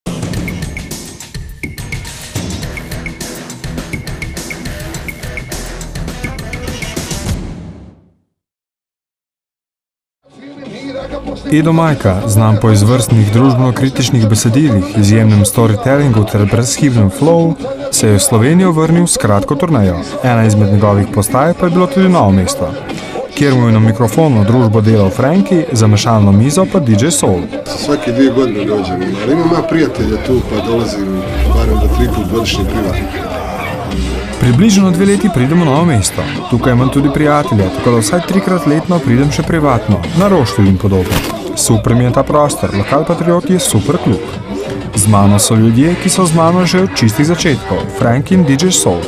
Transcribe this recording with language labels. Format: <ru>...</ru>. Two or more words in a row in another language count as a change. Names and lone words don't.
<sl>Edo Majka, znam po izvrstnih družbeno-kritičnih besedilih, izjemnem storytellingu ter brezhibnem flow, se je v Slovenijo vrnil s kratko turnejo. Ena izmed njegovih postaj pa je bilo tudi Novo mesto, kjer mu je na mikrofonu družbo delal Frankie, za mešalno mizo pa DJ Soul.</sl> <bs>Svake 2 godine dođem, ali imam prijatelja tu pa dolazim barem do 3 put godišnje privatno.</bs> <sl>Približno 2 leti pridem v Novo mesto. Tukaj imam tudi prijatelje, tako da vsaj 3-krat letno pridem še privatno, na Roštilj in podobno. Super mi je ta prostor, Lokal Patriot je super klub. Z mano so ljudje, ki so z mano že od čistih začetkov, Frankie in DJ Soul.</sl>